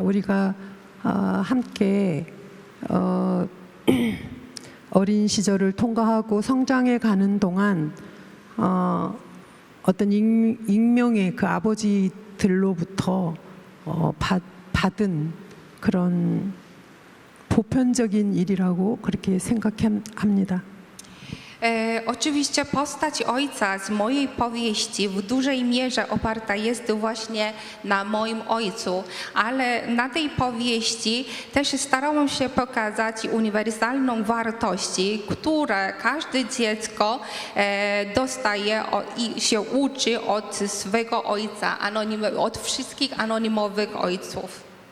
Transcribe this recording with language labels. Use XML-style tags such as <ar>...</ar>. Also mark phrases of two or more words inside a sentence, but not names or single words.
<ko>우리가 함께 어린 시절을 통과하고 성장해 가는 동안 어떤 익명의 그 아버지들로부터 받은 그런 보편적인 일이라고 그렇게 생각합니다.</ko> <pl>Oczywiście postać ojca z mojej powieści w dużej mierze oparta jest właśnie na moim ojcu, ale na tej powieści też starałam się pokazać uniwersalną wartości, które każde dziecko dostaje i się uczy od swego ojca, od wszystkich anonimowych ojców.</pl>